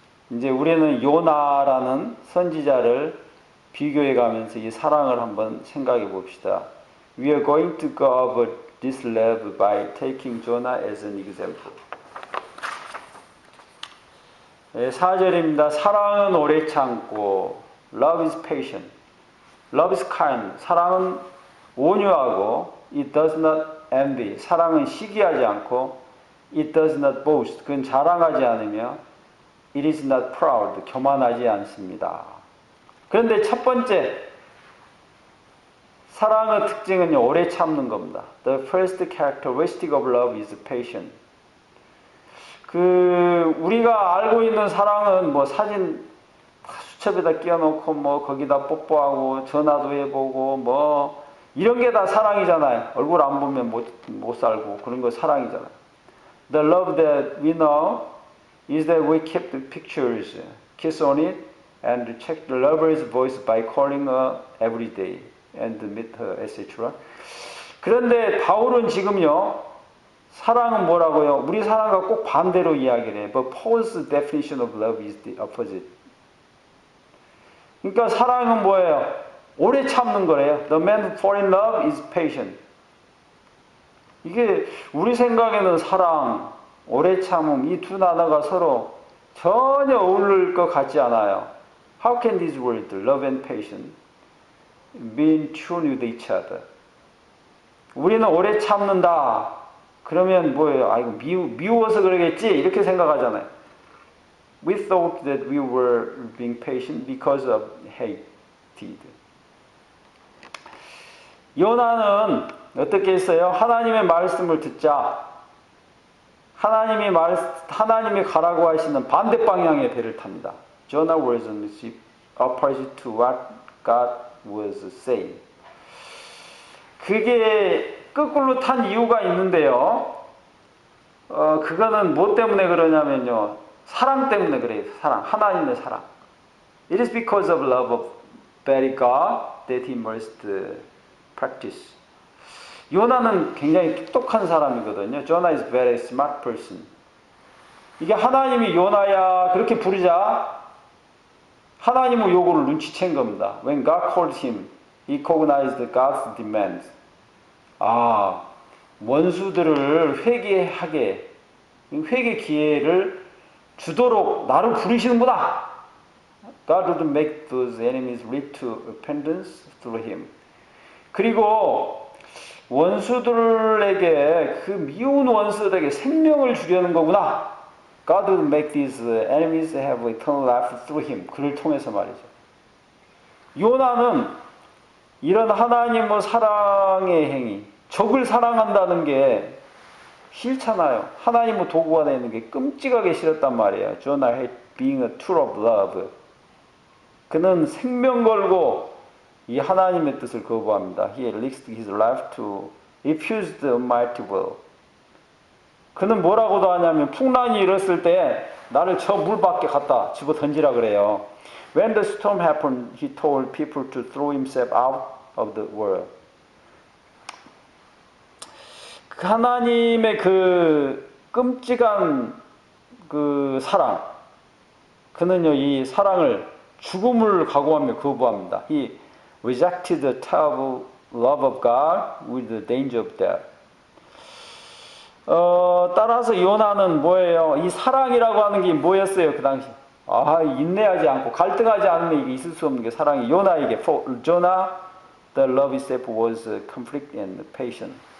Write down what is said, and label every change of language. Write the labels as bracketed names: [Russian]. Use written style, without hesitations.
[Korean] 이제 우리는 요나라는 선지자를 비교해 가면서 이 사랑을 한번 생각해 봅시다. [English] We are going to go over this love by taking Jonah as an example. [Korean] 4절입니다. 사랑은 오래 참고 [English] Love is patient. Love is kind. [Korean] 사랑은 온유하고 [English] It does not envy. [Korean] 사랑은 시기하지 않고 [English] It does not boast. [Korean] 그건 자랑하지 않으며 [English] It is not proud. [Korean] 교만하지 않습니다. 그런데 첫 번째 사랑의 특징은요, 오래 참는 겁니다. [English] The first characteristic of love is patient. [Korean] 우리가 알고 있는 사랑은 사진 수첩에다 끼워놓고 거기다 뽀뽀하고 전화도 해보고 이런 게 다 사랑이잖아요. 얼굴 안 보면 못 살고 그런 거 사랑이잖아요. [English] The love that we know is that we keep the pictures, kiss on it, and check the lover's voice by calling her every day and meet her, etc. [Korean] 그런데 바울은 지금요, 사랑은 뭐라고요? 우리 사랑과 꼭 반대로 이야기를 해요. [English] But Paul's definition of love is the opposite. [Korean] 그러니까 사랑은 뭐예요? 오래 참는 거래요. [English] The man who falls in love is patient. [Korean] 이게 우리 생각에는 사랑, 오래 참음 이 두 단어가 서로 전혀 어울릴 것 같지 않아요. [English] How can these words, love and patience, be in tune with each other? [Korean] 우리는 오래 참는다. 그러면 뭐예요? 아이고 미워서 그러겠지 이렇게 생각하잖아요. [English] We thought that we were being patient because of hated. [Korean] 요나는 어떻게 했어요? 하나님의 말씀을 듣자 하나님이 가라고 하시는 반대 방향의 배를 탑니다. [English] Jonah was on the ship opposite to what God was saying. [Korean] 그게 거꾸로 탄 이유가 있는데요. 그거는 뭐 때문에 그러냐면요. 사랑 때문에 그래요. 사랑. 하나님의 사랑. [English] It is because of love of very God that he must practice. [Korean] 요나는 굉장히 똑똑한 사람이거든요. [English] Jonah is very smart person. [Korean] 이게 하나님이 요나야 그렇게 부르자 하나님은 요거를 눈치챈 겁니다. [English] When God called him, he recognized God's demands. [Korean] 아, 원수들을 회개하게, 회개 기회를 주도록 나를 부르시는구나. [English] God would make those enemies lead to repentance through him. [Korean] 그리고 원수들에게 그 미운 원수들에게 생명을 주려는 거구나. [English] God would make these enemies have eternal life through him. [Korean] 그를 통해서 말이죠. 요나는 이런 하나님의 사랑의 행위, 적을 사랑한다는 게 싫잖아요. 하나님의 도구가 되는 게 끔찍하게 싫었단 말이에요. [English] Jonah hate being a tool of love. [Korean] 그는 생명 걸고 이 하나님의 뜻을 거부합니다. [English] He risked his life to refuse the almighty will. [Korean] 그는 뭐라고도 하냐면 풍랑이 일었을 때 나를 저 물 밖에 갖다 집어 던지라 그래요. [English] When the storm happened, he told people to throw himself out of the world. [Korean] 하나님의 그 끔찍한 그 사랑, 그는요 이 사랑을 죽음을 각오하며 거부합니다. [English] He rejected the terrible love of God with the danger of death. [Korean] 따라서 요나는 뭐예요? 이 사랑이라고 하는 게 뭐였어요? 그 당시. 인내하지 않고 갈등하지 않으면 이게 있을 수 없는 게 사랑이 요나에게. [English] For Jonah, the love itself was conflict and patience.